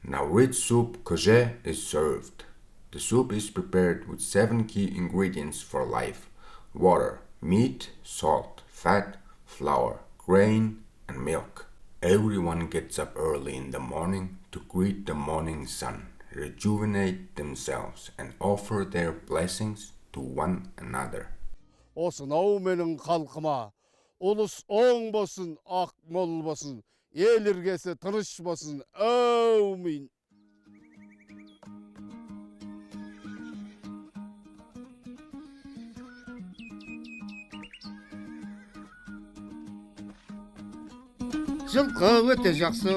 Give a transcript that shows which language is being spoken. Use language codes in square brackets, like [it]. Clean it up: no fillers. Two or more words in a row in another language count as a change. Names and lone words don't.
[en] Nauryz soup koje is served. The soup is prepared with 7 key ingredients for life: water, meat, salt, fat, flour, grain, and milk. Everyone gets up early in the morning to greet the morning sun, rejuvenate themselves, and offer their blessings to one another. [kk] Осынау менің халқыма ұлыс оң болсын, ақ мол болсын, ел іргесі тыныш болсын. Әумин. Жылқы өте жақсы.